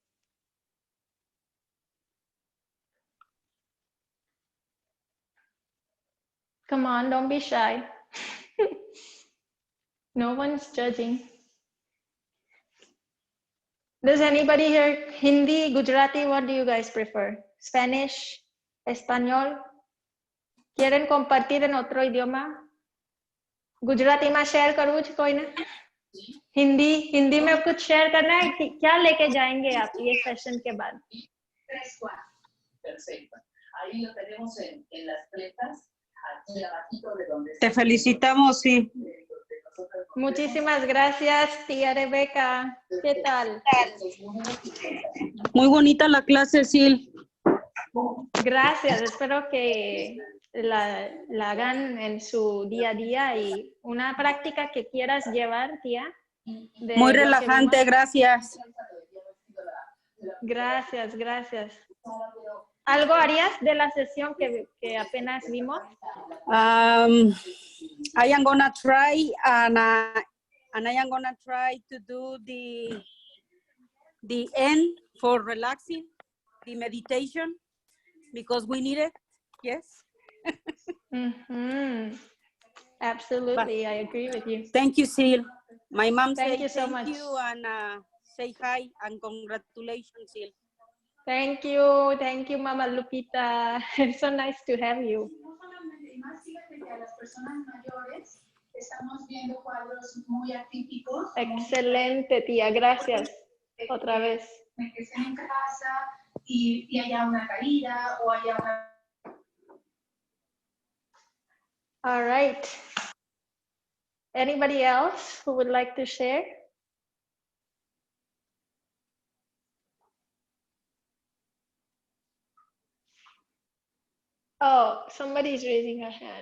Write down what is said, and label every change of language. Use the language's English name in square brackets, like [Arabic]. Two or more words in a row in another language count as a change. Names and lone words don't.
[English] Come on, don't be shy. No one's judging. Does anybody here Hindi, Gujarati? What do you guys prefer? Spanish, [Spanish] Español? ¿Quieren compartir en otro idioma? [Gujarati] ગુજરાતીમાં શેયર કરવું છે કોઈને? [Hindi] हिंदी में कुछ शेयर करना है? क्या लेके जाएंगे आप ये सेशन के बाद? [Spanish] Perfecto. Ahí lo tenemos en las fletas, aquí abajito de donde... Te felicitamos, sí. Muchísimas gracias, tía Rebeca. ¿Qué tal? Muy bonita la clase, Zeal. Gracias, espero que la hagan en su día a día y una práctica que quieras llevar, tía. De Muy lo que relajante, vimos. gracias. Gracias, gracias. ¿Algo harías de la sesión que apenas vimos? [English] I am gonna try and I am gonna try to do the end for relaxing, the meditation, because we need it. Yes. Mm-hmm. Absolutely, I agree with you. Thank you, Zeal. My mom Thank said you so much. thank you and say hi and congratulations, Zeal. Thank you, Mama Lupita. It's so nice to have you. [Spanish] No solamente, y más fíjate que a las personas mayores estamos viendo cuadros muy atípicos. Excelente, tía, gracias. Otra vez. De que estén en casa y haya una caída o haya una... [English] All right. Anybody else who would like to share? Oh, somebody's raising a hand.